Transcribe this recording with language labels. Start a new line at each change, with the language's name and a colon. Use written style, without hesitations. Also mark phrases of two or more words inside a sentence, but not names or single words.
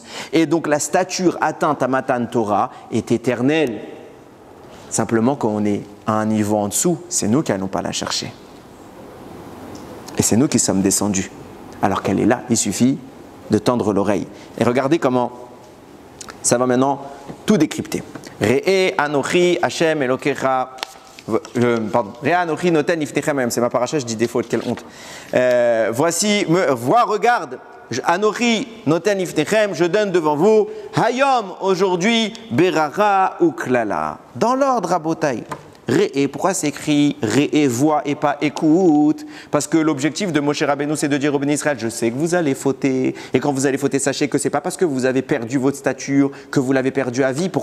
French: Et donc la stature atteinte à Matan Torah est éternelle. Simplement quand on est à un niveau en dessous, c'est nous qui n'allons pas la chercher. Et c'est nous qui sommes descendus. Alors qu'elle est là, il suffit de tendre l'oreille. Et regardez comment ça va maintenant tout décrypter.
Hebrew: ראה אנכי השם אלוקיך.
French: Pardon.
Hebrew: ראה אנכי נותן לפניכם.
French: C'est ma paracha, je dis des fautes, quelle honte. Regarde.
Hebrew: אנכי נותן לפניכם,
French: je donne devant vous. Hayom, aujourd'hui, Berara ou Klala. Dans l'ordre, Rabotai. Re'e, pourquoi c'est écrit Re'e, voix et pas écoute? Parce que l'objectif de Moshe Rabbeinu, c'est de dire au Béni Israël, je sais que vous allez fauter. Et quand vous allez fauter, sachez que ce n'est pas parce que vous avez perdu votre stature que vous l'avez perdu à vie.